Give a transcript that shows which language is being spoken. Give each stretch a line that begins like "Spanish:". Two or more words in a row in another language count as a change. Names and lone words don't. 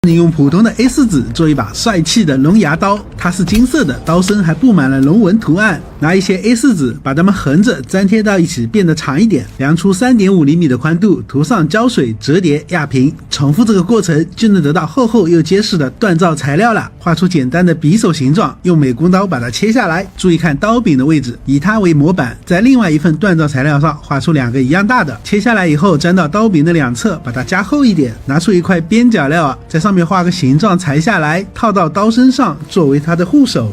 Chinese: 你用普通的 A4 紙做一把帥氣的龍牙刀，它是金色的，刀身還布滿了龍紋圖案。拿一些 A4 紙把它們橫着粘貼到一起，變得長一點，量出3.5厘米的寬度，涂上膠水，折疊压平，重複這個過程就能得到厚厚又結實的鍛造材料了。畫出簡單的匕首形狀，用美工刀把它切下來，注意看刀柄的位置，以它為模板，在另外一份锻造材料上畫出2個一樣大的，切下來以後粘到刀柄的2側，把它加厚一點，拿出一塊邊角料在上面畫個形狀，裁下來套到刀身上作為它的護手。